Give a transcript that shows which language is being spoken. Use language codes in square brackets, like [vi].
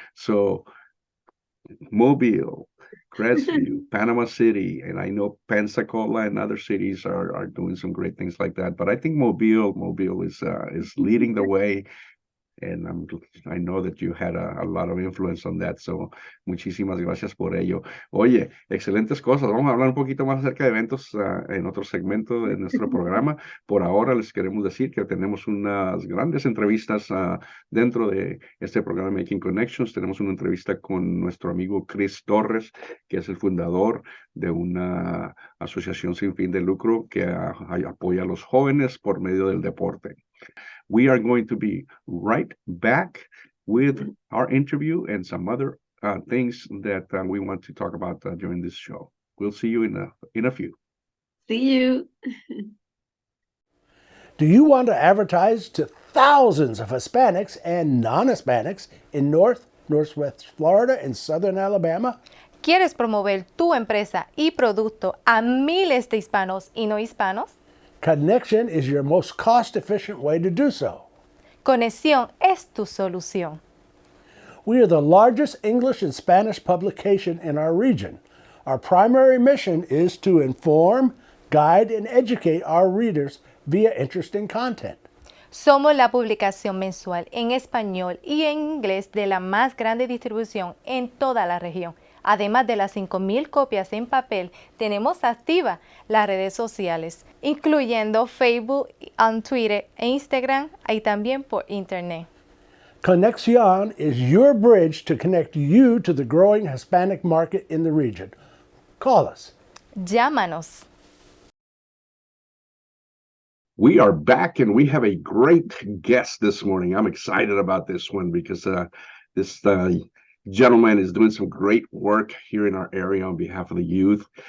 [en] So Mobile, Crestview, Panama City, and I know Pensacola and other cities are doing some great things like that. But I think Mobile is leading the way, and I know that you had a lot of influence on that. [es] So muchísimas gracias por ello. Oye, excelentes cosas. Vamos a hablar un poquito más acerca de eventos en otro segmento de nuestro programa. Por ahora les queremos decir que tenemos unas grandes entrevistas dentro de este programa Making Connections. Tenemos una entrevista con nuestro amigo Chris Torres, que es el fundador de una asociación sin fin de lucro que apoya a los jóvenes por medio del deporte. [en] We are going to be right back with our interview and some other things that we want to talk about during this show. We'll see you in a few. See you. Do you want to advertise to thousands of Hispanics and non-Hispanics in Northwest Florida, and Southern Alabama? [es] ¿Quieres promover tu empresa y producto a miles de hispanos y no hispanos? [en] Connection is your most cost-efficient way to do so. [es] Conexión es tu solución. [en] We are the largest English and Spanish publication in our region. Our primary mission is to inform, guide, and educate our readers via interesting content. [es] Somos la publicación mensual en español y en inglés de la más grande distribución en toda la región. Además de las 5,000 copias en papel, tenemos activas las redes sociales, incluyendo Facebook, Twitter e Instagram, y también por Internet. [en] Conexión is your bridge to connect you to the growing Hispanic market in the region. Call us. [es] Llámanos. [en] We are back and we have a great guest this morning. I'm excited about this one because this gentleman is doing some great work here in our area on behalf of the youth.